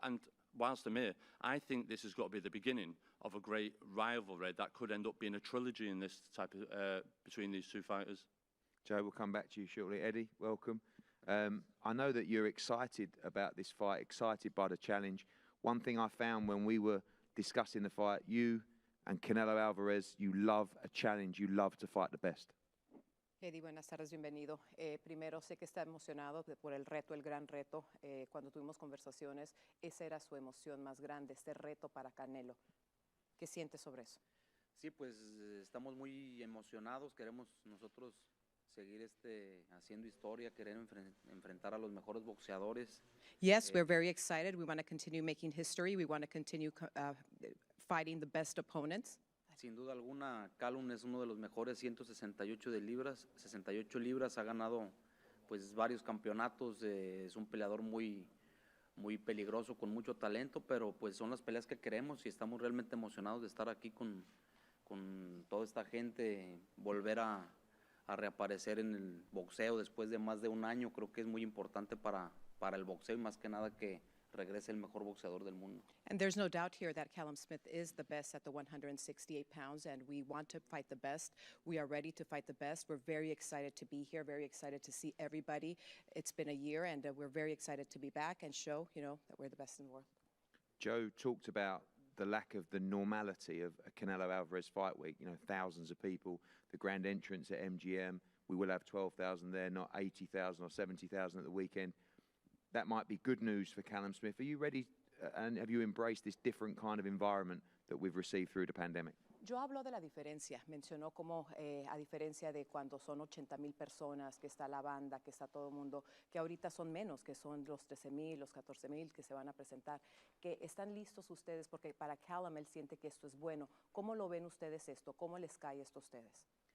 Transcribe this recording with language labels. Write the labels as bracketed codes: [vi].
[en] And whilst I'm here, I think this has got to be the beginning of a great rivalry that could end up being a trilogy in this type of between these two fighters. Joe, we'll come back to you shortly. Eddie, welcome. I know that you're excited about this fight, excited by the challenge. One thing I found when we were discussing the fight, you and Canelo Álvarez, you love a challenge, you love to fight the best. [es] Eddie, buenas tardes, bienvenido. Primero, sé que está emocionado por el reto, el gran reto. Cuando tuvimos conversaciones, esa era su emoción más grande, este reto para Canelo. ¿Qué sientes sobre eso? Sí, pues estamos muy emocionados, queremos nosotros seguir haciendo historia, querer enfrentar a los mejores boxeadores. [en] Yes, we're very excited. We want to continue making history. We want to continue fighting the best opponents. [es] Sin duda alguna, Callum es uno de los mejores 168 de libras, 68 libras, ha ganado pues varios campeonatos, es un peleador muy peligroso, con mucho talento, pero pues son las peleas que queremos y estamos realmente emocionados de estar aquí con toda esta gente, volver a reaparecer en el boxeo después de más de un año. Creo que es muy importante para el boxeo y más que nada que regrese el mejor boxeador del mundo. [en] And there's no doubt here that Callum Smith is the best at the 168 pounds, and we want to fight the best. We are ready to fight the best. We're very excited to be here, very excited to see everybody. It's been a year, and we're very excited to be back and show, you know, that we're the best in the world. Joe talked about the lack of the normality of a Canelo Álvarez fight week. You know, thousands of people, the grand entrance at MGM. We will have 12,000 there, not 80,000 or 70,000 at the weekend. That might be good news for Callum Smith. Are you ready and have you embraced this different kind of environment that we've received through the pandemic? [es] Yo hablo de la diferencia, mencionó como a diferencia de cuando son 80,000 personas, que está la banda, que está todo el mundo, que ahorita son menos, que son los 13,000, los 14,000 que se van a presentar, que están listos ustedes, porque para Callum él siente que esto es bueno. ¿Cómo lo ven ustedes esto? ¿Cómo les cae esto a ustedes?